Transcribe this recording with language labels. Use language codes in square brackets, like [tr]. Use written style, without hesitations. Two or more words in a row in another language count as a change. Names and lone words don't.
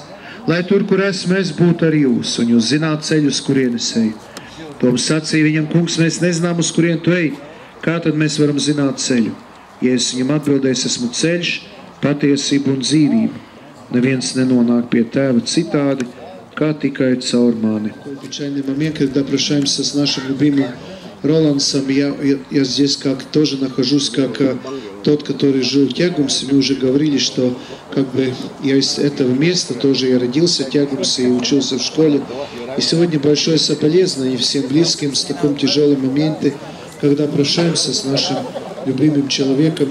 [lv] Lai tur, kur esmu, es būtu ar jūs, un jūs zināt ceļu, uz kurien es eju. Toms sacīja viņam: kungs, mēs nezinām, uz kurien tu ej. Kā tad mēs varam zināt ceļu? Jēzus viņam atbildēs: esmu ceļš, patiesība un dzīvība. Neviens nenonāk pie Tēva citādi, kā tikai caur mani. [ru] Печальный момент, когда прощаемся с нашим любимым Ролансом. Я здесь как тоже нахожусь как тот, который жил в Тягумсе. Мы уже говорили, что как бы я из этого места тоже, я родился в Тягумсе и учился в школе. И сегодня большое соболезнование всем близким с таком тяжелым моментом, когда прощаемся с нашим любимым человеком.